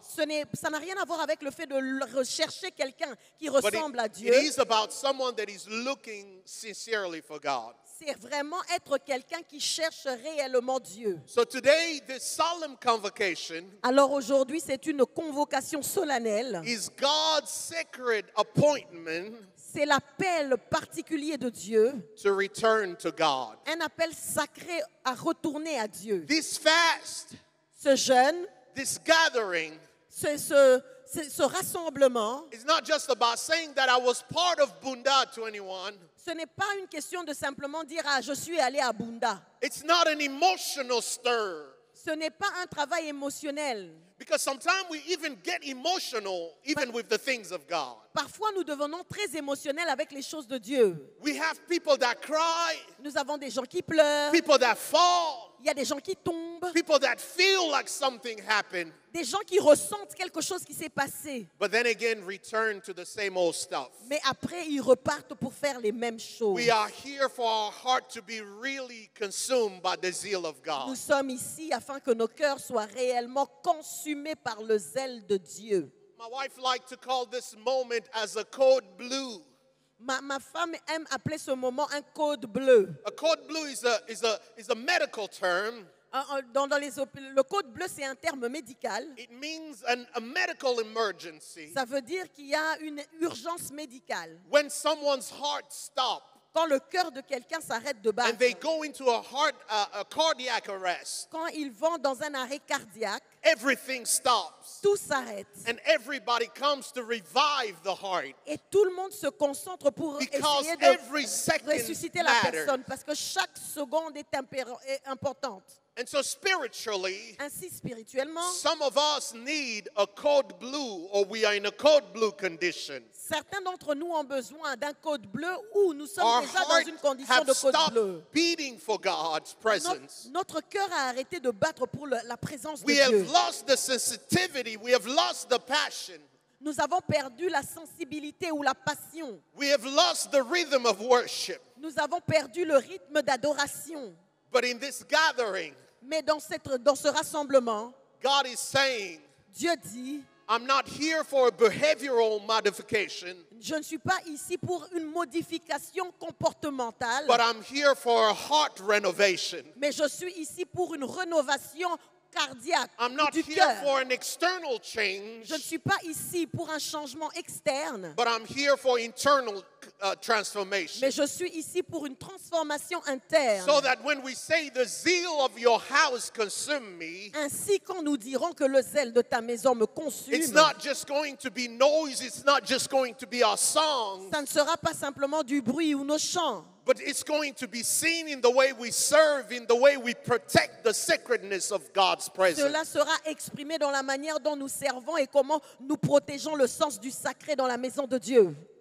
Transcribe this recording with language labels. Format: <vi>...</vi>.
<fr>Ça n'a rien à voir avec le fait de rechercher quelqu'un qui</fr> <en>but</en> <fr>ressemble à</fr> <en>it</en> <fr>Dieu.</fr> <en>is about someone that is looking sincerely for God.</en> <fr>C'est vraiment être quelqu'un qui cherche réellement Dieu.</fr> <en>So today, this solemn convocation</en> <fr>Alors aujourd'hui, c'est une convocation solennelle.</fr> <en>is God's sacred appointment</en> <fr>C'est l'appel particulier de Dieu,</fr> <en>to return to God.</en> <fr>un appel sacré à retourner à Dieu.</fr> <en>This fast,</en> <fr>Ce jeûne,</fr> <en>this gathering,</en> <fr>ce rassemblement,</fr> <en>is not just about saying that I was part of Bunda 21.</en> <fr>ce n'est pas une question de simplement dire « Ah, je suis allé à Bunda ».</fr> <en>It's not an emotional stir.</en> <fr>Ce n'est pas un travail émotionnel.</fr> <en>Because sometimes we even get emotional even with the things of God.</en> <fr>Parfois, nous devenons très émotionnels avec les choses de Dieu.</fr> <en>We have people that cry,</en> <fr>Nous avons des gens qui pleurent,</fr> <en>people that fall,</en> <fr>il y a des gens qui tombent,</fr> <en>people that feel like something happened,</en> <fr>des gens qui ressentent quelque chose qui s'est passé.</fr> <en>but then again return to the same old stuff.</en> <fr>Mais après, ils repartent pour faire les mêmes choses.</fr> <en>We are here for our heart to be really consumed by the zeal of</en> <fr>Nous</fr> <en>God.</en> <fr>sommes ici afin que nos cœurs soient réellement consumés par le zèle de Dieu.</fr> <en>My wife liked to call this moment as a code blue.</en> <fr>Ma femme aime appeler ce moment un code bleu.</fr> <en>A code blue is a medical term.</en> <fr>Le code bleu, c'est un terme médical.</fr> <en>It means a medical emergency.</en> <fr>Ça veut dire qu'il y a une urgence médicale.</fr> <en>When someone's heart stops,</en> <fr>Quand le cœur de quelqu'un s'arrête de battre,</fr> <en>and they go into a cardiac arrest,</en> <fr>quand ils vont dans un arrêt cardiaque,</fr> <en>everything stops.</en> <fr>tout s'arrête.</fr> <en>And everybody comes to revive the heart.</en> <fr>Et tout le monde se concentre pour</fr> <en>Because</en> <fr>essayer</fr> <en>every</en> <fr>de</fr> <en>second</en> <fr>ressusciter la</fr> <en>matters.</en> <fr>personne. Parce que chaque seconde est importante.</fr> <en>And so spiritually,</en> <fr>Ainsi, spirituellement,</fr> <en>some of us need a code blue, or we are in a code blue condition.</en> <fr>certains d'entre nous ont besoin d'un code bleu ou nous sommes</fr> <en>Our</en> <fr>déjà dans</fr> <en>heart</en> <fr>une condition</fr> <en>have</en> <fr>de code bleu.</fr> <en>stopped beating for God's presence.</en> <fr>Notre cœur a arrêté de battre pour la présence de</fr> <en>We</en> <fr>Dieu.</fr> <en>have lost the sensitivity. We have lost the passion.</en> <fr>Nous avons perdu la sensibilité ou la passion.</fr> <en>We have lost the rhythm of worship.</en> <fr>Nous avons perdu le rythme d'adoration.</fr> <en>But in this gathering,</en> <fr>Mais dans ce rassemblement,</fr> <en>God is saying,</en> <fr>Dieu dit,</fr> <en>I'm not here for a behavioral modification,</en> <fr>je ne suis pas ici pour une modification comportementale,</fr> <en>but I'm here for a heart renovation.</en> <fr>mais je suis ici pour une rénovation cardiaque</fr> <en>I'm not</en> <fr>du</fr> <en>here</en> <fr>cœur.</fr> <en>for an external change,</en> <fr>Je ne suis pas ici pour un changement externe,</fr> <en>but I'm here for internal transformation.</en> <fr>mais je suis ici pour une transformation interne.</fr> <en>So that when we say the zeal of your house consume me,</en> <fr>Ainsi, quand nous dirons que le zèle de ta maison me consume,</fr> <en>it's not just going to be noise, it's not just going to be our songs,</en> <fr>ça ne sera pas simplement du bruit ou nos chants,</fr> <en>but it's going to be seen in the way we serve, in the way we protect the sacredness of God's presence.</en> <fr>cela sera exprimé dans la manière dont nous servons et comment nous protégeons le sens du sacré dans la maison de Dieu.</fr>